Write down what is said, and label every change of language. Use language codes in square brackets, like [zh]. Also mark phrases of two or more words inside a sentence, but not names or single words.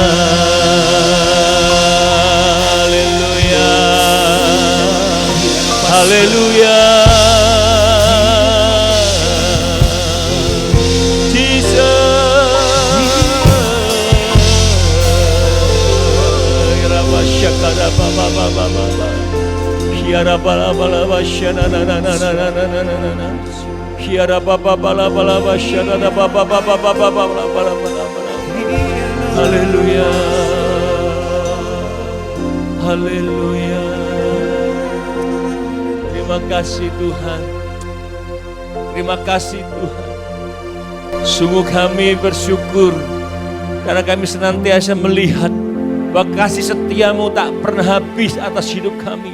[id] Haleluya, haleluya. Jesus. Rabashakara baba baba baba. Hiara bala bala bashana na na na na na na na na na. Hiara baba bala bala bashana na baba baba baba bala bala bala bala. Haleluya, haleluya. Terima kasih Tuhan, terima kasih Tuhan. Sungguh kami bersyukur karena kami senantiasa melihat bahwa kasih setiamu tak pernah habis atas hidup kami.